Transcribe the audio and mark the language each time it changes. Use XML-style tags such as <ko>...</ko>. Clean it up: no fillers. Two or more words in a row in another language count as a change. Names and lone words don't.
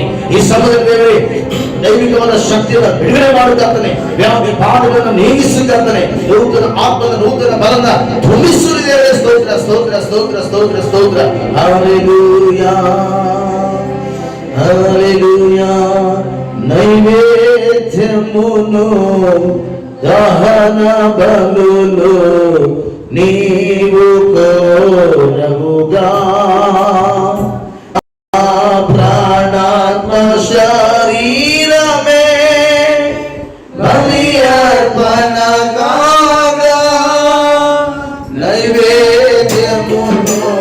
<kn>ಈ ಸಮಯದಲ್ಲಿ ದೇವರೇ ದೈವಿಕವಾದ ಶಕ್ತಿಯನ್ನು ಬಿಡುಗಡೆ ಮಾಡುತ್ತಾನೆ. ವ್ಯಾಧಿ ಬಾಧೆಗಳನ್ನು ನೀಗಿಸುತ್ತಾನೆ. ನೂತನ ಆತ್ಮದ ನೂತನ ಬಲನ ತುಂಬಿಸುತ್ತಿದ್ದೇವೆ. ಸ್ತೋತ್ರ ಸ್ತೋತ್ರ ಸ್ತೋತ್ರ ಸ್ತೋತ್ರ ಸ್ತೋತ್ರ. ಹಲ್ಲೆಲೂಯಾ, ಹಲ್ಲೆಲೂಯಾ.</kn> <te>నైవేద్యమును దహన బలులు నీవు కోరవుగా, ప్రాణాత్మ శరీరమే బలి అర్పణ కాగా, నైవేద్యమును</te>